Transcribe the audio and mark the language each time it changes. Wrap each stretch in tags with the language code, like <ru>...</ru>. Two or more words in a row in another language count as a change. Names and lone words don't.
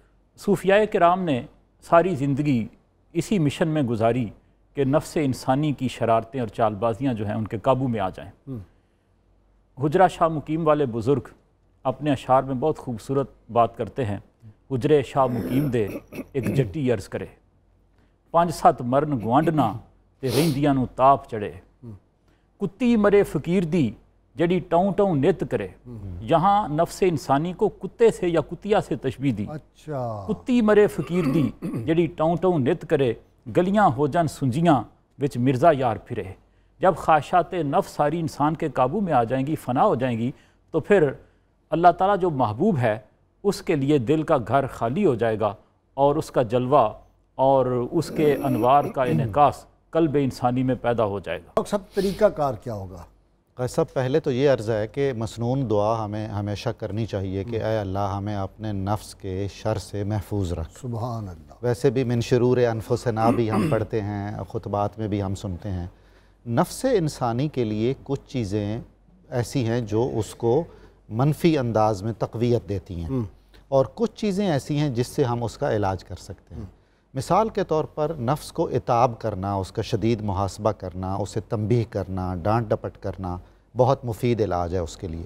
<ur>صوفیاء کرام نے ساری زندگی اسی مشن میں گزاری کہ نفس انسانی کی شرارتیں اور چال بازیاں جو ہیں ان کے قابو میں آ جائیں۔ حجرہ شاہ مقیم والے بزرگ اپنے اشعار میں بہت خوبصورت بات کرتے ہیں،</ur> <pa>حجرے شاہ مقیم دے ایک جٹی عرض کرے، 5-7 مرن گوانڈنا تے رہندیاں نو تاپ چڑھے، کتی مرے فقیر دی جڑی ٹاؤں ٹاؤں نت کرے۔</pa> <ur>یہاں نفس انسانی کو کتے سے یا کتیا سے تشبیہ دی، اچھا،</ur> <pa>کتی مرے فقیر دی جڑی ٹاؤں ٹاؤں نت کرے، گلیاں ہو جان سنجیاں وچ مرزا یار پھرے۔</pa> <ur>جب خواہشات نفس ساری انسان کے قابو میں آ جائیں گی، فنا ہو جائیں گی، تو پھر اللہ تعالیٰ جو محبوب ہے اس کے لیے دل کا گھر خالی ہو جائے گا، اور اس کا جلوہ اور اس کے انوار کا انعکاس قلب انسانی میں پیدا ہو جائے گا۔ ڈاکٹر صاحب، طریقہ کار کیا ہوگا؟ صاحب پہلے تو یہ عرض ہے کہ مسنون دعا ہمیں ہمیشہ کرنی چاہیے کہ اے اللہ ہمیں اپنے نفس کے شر سے محفوظ رکھ۔</ur> <ar>سبحان اللہ۔</ar> <ur>ویسے بھی</ur> <ar>من شرور انفسنا</ar> <ur>بھی ہم پڑھتے ہیں، خطبات میں بھی ہم سنتے ہیں۔ نفس انسانی کے لیے کچھ چیزیں ایسی ہیں جو اس کو منفی انداز میں تقویت دیتی ہیں، اور کچھ چیزیں ایسی ہیں جس سے ہم اس کا علاج کر سکتے ہیں۔ مثال کے طور پر نفس کو عتاب کرنا، اس کا شدید محاسبہ کرنا، اسے تنبیہ کرنا، ڈانٹ ڈپٹ کرنا بہت مفید علاج ہے اس کے لیے۔</ur>